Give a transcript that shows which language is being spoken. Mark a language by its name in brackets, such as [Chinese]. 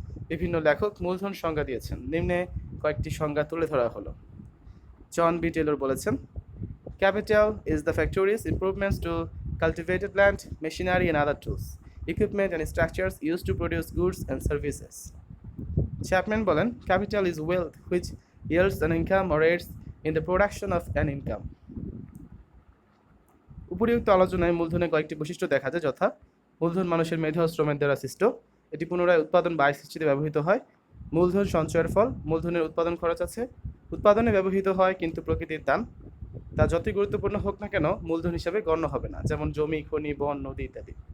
[Bangla] বিভিন্ন লেখক মূলধন সংজ্ঞা দিয়েছেন, নিম্নে কয়েকটি সংজ্ঞা তুলে ধরা হলো। [English] John B Taylor [Bangla] বলেছেন, [English] Capital is the factories improvements to cultivated land, machinery and other tools, equipment and structures use to produce goods and services. Chapman [Bangla] বলেন, [English] Capital is wealth which yields an income or aids in the production of an income. [Bangla] উপরিউক্ত আলোচনায় মূলধনের কয়েকটি বৈশিষ্ট্য দেখা যায়, যথা মূলধন মানুষের মেধা ও শ্রমের দ্বারা সৃষ্ট, এটি পুনরায় উৎপাদন বা আয় সৃষ্টিতে ব্যবহৃত হয়। মূলধন সঞ্চয়ের ফল, মূলধনের উৎপাদন খরচ আছে, উৎপাদনে ব্যবহৃত হয় কিন্তু প্রকৃতির দান, তা যতই গুরুত্বপূর্ণ হোক না কেন মূলধন হিসাবে গণ্য হবে না, যেমন জমি, খনি, বন, নদী ইত্যাদি।